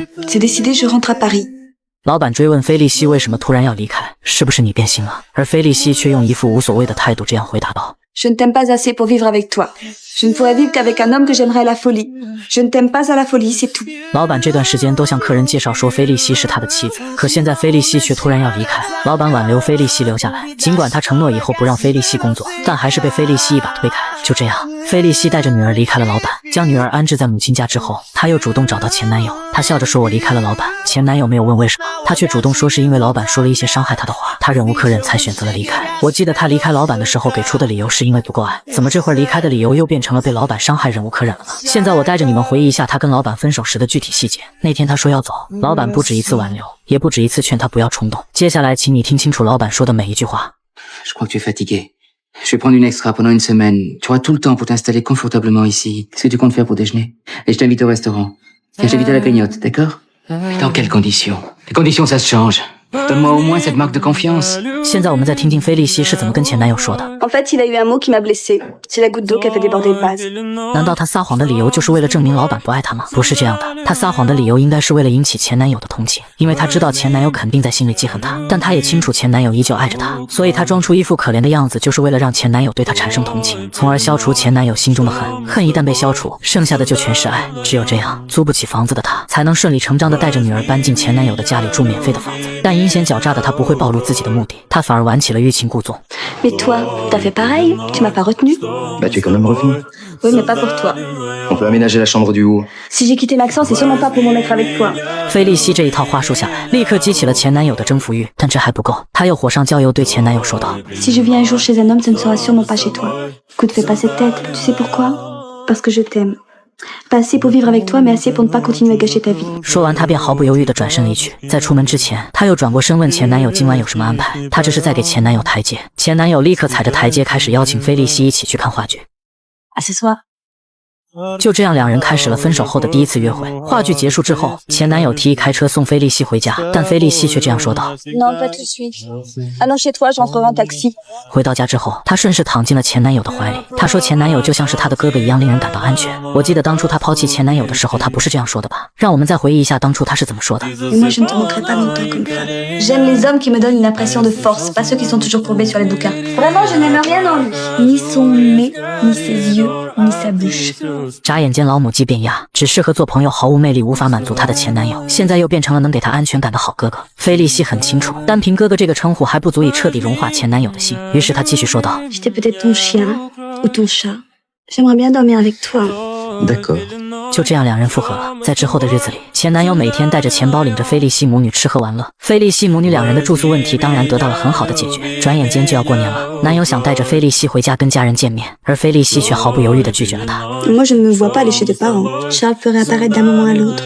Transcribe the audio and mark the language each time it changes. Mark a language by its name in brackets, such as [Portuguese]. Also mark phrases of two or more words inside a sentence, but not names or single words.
[French] C'est décidé, je rentre à Paris. [Chinese] 老板追问菲利西为什么突然要离开，是不是你变心了？而菲利西却用一副无所谓的态度这样回答道。 [French] Je ne t'aime pas assez pour vivre avec toi. Je ne pourrais vivre qu'avec un homme que j'aimerais à la folie. Je ne t'aime pas à la folie, c'est tout. [Chinese] 老板这段时间都向客人介绍说菲利西是他的妻子，可现在菲利西却突然要离开。老板挽留菲利西留下来，尽管他承诺以后不让菲利西工作，但还是被菲利西一把推开。就这样，菲利西带着女儿离开了老板，将女儿安置在母亲家之后，她又主动找到前男友。她笑着说：“我离开了老板。”前男友没有问为什么，她却主动说是因为老板说了一些伤害她的话，她忍无可忍才选择了离开。我记得她离开老板的时候给出的理由是因为不够爱，怎么这会儿离开的理由又变成了被老板伤害忍无可忍了呢？现在我带着你们回忆一下她跟老板分手时的具体细节。那天她说要走，老板不止一次挽留，也不止一次劝她不要冲动。接下来请你听清楚老板说的每一句话。 [French] Je crois que tu es fatigué. Je vais prendre une extra pendant une semaine. Tu auras tout le temps pour t'installer confortablement ici. Qu'est-ce que tu comptes faire pour déjeuner? Et je t'invite au restaurant. Et je t'invite à la cagnotte, d'accord? Mais dans quelles conditions? Les conditions, ça se change. Donne-moi au moins cette marque de confiance. [Chinese] 现在我们再听听菲利西是怎么跟前男友说的。 [French] En fait, il a eu un mot qui m'a blessée. C'est la goutte d'eau qui a fait déborder le vase. [Chinese] 难道他撒谎的理由就是为了证明老板不爱他吗？不是这样的，他撒谎的理由应该是为了引起前男友的同情，因为他知道前男友肯定在心里记恨他，但他也清楚前男友依旧爱着他，所以他装出一副可怜的样子，就是为了让前男友对他产生同情，从而消除前男友心中的恨。恨一旦被消除，剩下的就全是爱。只有这样，租不起房子的他才能顺理成章地带着女儿搬进前男友的家里住免费的房子。但阴险狡诈的他不会暴露自己的目的，他反而玩起了欲擒故纵。 [French] Mais toi, t'as fait pareil? Tu m'as pas retenu? Bah, tu es quand même revenu. Oui, mais pas pour toi. On peut aménager la chambre du haut. Si j'ai quitté Maxence, c'est sûrement pas pour m'en mettre avec toi. [Chinese] 菲利西这一套话术下来，立刻激起了前男友的征服欲，但这还不够，他又火上浇油，对前男友说道 [French] Si je viens un jour chez un homme, ce ne sera sûrement pas chez toi. Écoute, fais pas cette tête. Tu sais pourquoi? Parce que je t'aime. Pas assez pour vivre avec toi, mais assez pour ne pas continuer à gâcher ta vie. [Chinese] 说完，她便毫不犹豫地转身离去。在出门之前，她又转过身问前男友今晚有什么安排。她这是在给前男友台阶。前男友立刻踩着台阶开始邀请菲利西一起去看话剧。 [French] À ce soir. [Chinese] 就这样，两人开始了分手后的第一次约会。话剧结束之后，前男友提议开车送菲利西回家，但菲利西却这样说道 [French] Non, pas tout de suite. Allons chez toi, je rentrerai en taxi. [Chinese] 回到家之后，她顺势躺进了前男友的怀里。她说前男友就像是她的哥哥一样，令人感到安全。我记得当初她抛弃前男友的时候，她不是这样说的吧？让我们再回忆一下当初她是怎么说的。 [French] Et moi, je ne te manquerai pas longtemps comme femme. J'aime les hommes qui me donnent une impression de force, pas ceux qui sont toujours courbés sur les bouquins. Vraiment, je n'aime rien en lui. Ni son nez, ni ses yeux, ni sa bouche. [Chinese] 眨眼间，老母鸡变鸭，只适合做朋友，毫无魅力，无法满足她的前男友，现在又变成了能给她安全感的好哥哥。菲利西很清楚，单凭哥哥这个称呼还不足以彻底融化前男友的心，于是她继续说道 [French] J'étais peut-être ton chien ou ton chat. J'aimerais bien dormir avec toi. D'accord. [Chinese] 就这样，两人复合了。在之后的日子里，前男友每天带着钱包领着菲利西母女吃喝玩乐。菲利西母女两人的住宿问题当然得到了很好的解决。转眼间就要过年了，男友想带着菲利西回家跟家人见面，而菲利西却毫不犹豫地拒绝了他。 [French] Moi, je ne me vois pas aller chez tes parents. Charles peut réapparaître d'un moment à l'autre.